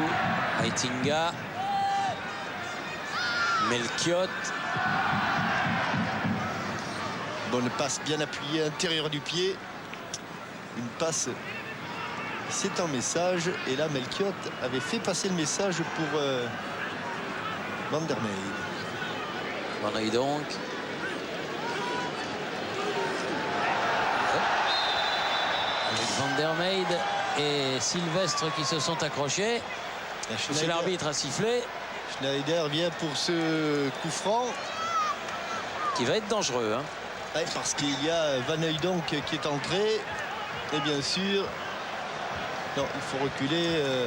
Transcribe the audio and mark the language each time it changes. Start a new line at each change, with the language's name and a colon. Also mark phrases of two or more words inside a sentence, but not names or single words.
French: Aitinga. Melchiot. Bonne passe bien appuyée, intérieur du pied. Une passe, c'est un message. Et là, Melchiot avait fait passer le message pour Van der Meyde. Van Hooijdonk. Avec Van der Meyde et Sylvestre qui se sont accrochés. Monsieur l'arbitre a sifflé. Schneider vient pour ce coup franc. Qui va être dangereux. Hein. Ouais, parce qu'il y a Van Hooijdonk qui est entré. Et bien sûr, non, il faut reculer.